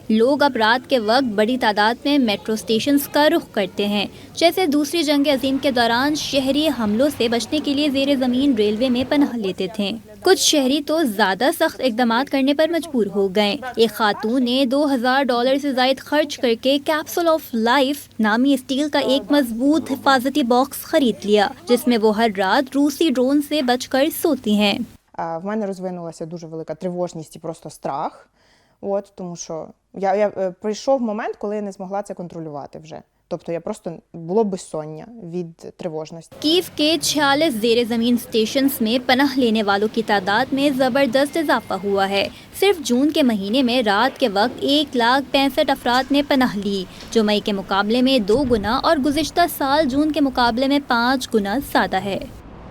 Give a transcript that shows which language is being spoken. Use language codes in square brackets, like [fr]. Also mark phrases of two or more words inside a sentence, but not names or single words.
[ur] لوگ اب رات کے وقت بڑی تعداد میں میٹرو اسٹیشنز کا رخ کرتے ہیں، جیسے دوسری جنگ عظیم کے دوران شہری حملوں سے بچنے کے لیے زیر زمین ریلوے میں پناہ لیتے تھے۔ کچھ شہری تو زیادہ سخت اقدامات کرنے پر مجبور ہو گئے۔ ایک خاتون نے $2000 سے زائد خرچ کر کے کیپسول آف لائف نامی اسٹیل کا ایک مضبوط حفاظتی باکس خرید لیا، جس میں وہ ہر رات روسی ڈرون سے بچ کر سوتی ہیں۔ [uk] В мене розвинулася дуже велика тривожність і просто страх, тому що прийшов момент, коли я не змогла це контролювати вже. Тобто я просто було безсоння від тривожності. [ur] کیف کے 46 زیر زمین اسٹیشنز میں پناہ لینے والوں کی تعداد میں زبردست اضافہ ہوا ہے۔ صرف جون کے مہینے میں رات کے وقت 1,65,000 افراد نے پناہ لی، جو مئی کے مقابلے میں 2 گنا اور گزشتہ سال جون کے مقابلے میں 5 گنا زیادہ ہے۔